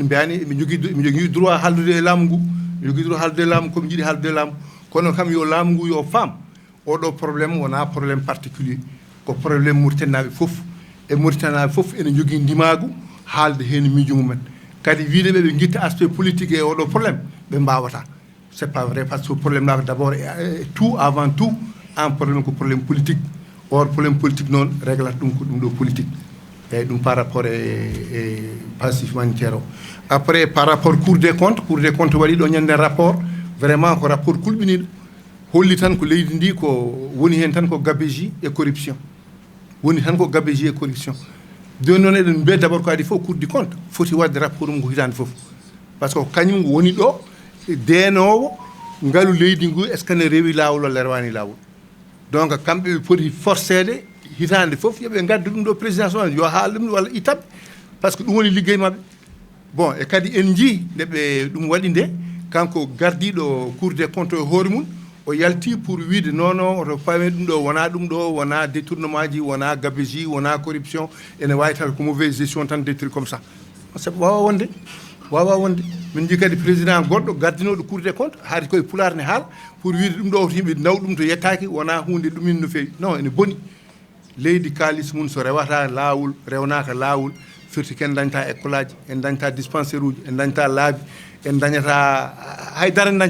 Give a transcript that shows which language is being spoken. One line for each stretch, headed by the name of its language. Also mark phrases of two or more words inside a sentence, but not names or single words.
Fula: mbiyani mi jogui droit haldude e laamu ngu mi jogui droit haldude e laamu komi jiiɗi haldude e laamu kono kam yo laamu ngu yo faam oɗo probléme wona
French: probléme particulier
Fula: ko probléme Mauritanaɓe foof e Mauritanaɓe foof ene jogui ndimagu haalde hen miijo mumen kadi wiideɓe ɓe guitta
French: aspect politique
Fula: e oɗo probléme ɓe mbawata
French: c'est pas vrai par ce que probléme là d'abord tout avant tout un problème
Fula: ko
French: probléme politique or probléme politique
Fula: noon réglata ɗum ko ɗum ɗo politique eyyi ɗum
French: par rapport
Fula: e
French: passif humanitaire
Fula: o
French: après par rapport cour des comptes
Fula: waɗi ɗo ñande
French: rapport vraiment
Fula: ko rapport kulɓiniɗo holli tan ko leydi ndi ko woni hen tan ko
French: gabegie et corruption
Fula: woni tan ko
French: gabegie et
Fula: corruption joni noon eɗen mbiya
French: d' abord
Fula: ko adi fof
French: cour du compte
Fula: foti wadde rapport mum ko hitande foof
French: par ce que
Fula: kañum woni ɗo deenowo ngaalu leydi ngu
French: est ce que
Fula: ne rewi lawol walla rewani lawol donc kamɓe ɓe poti forcéde hitande foof yooɓe gaddu ɗum ɗo présidence o yo haal ɗum walla ittaɓe
French: par ce que
Fula: ɗum woni liggey mabɓe bon e kadi en jii nde ɓe ɗum waɗi nde kanko gardiɗo
French: cour des comptes
Fula: e hoore mum o yalti pour wiide non oto fami ɗum ɗo wona détournement ji wona gabegie wona corruption ene wawi taw ko
French: mauvaise gestion
Fula: tan
French: des trucs comme ça
Fula: sabu wawa wonde min jii kadi président goɗɗo gardinoɗo
French: cour des comptes
Fula: haade koye pulaar ne haala pour wiide ɗum ɗo to yimɓe naw ɗum to yettaki wona hunde ɗumin no fewi non ene boni leydi kalis mum so rewata lawol rewnaka lawol firti ken dañta école aji en dañta dispensaire uji en dañta laabi en dañata haydara en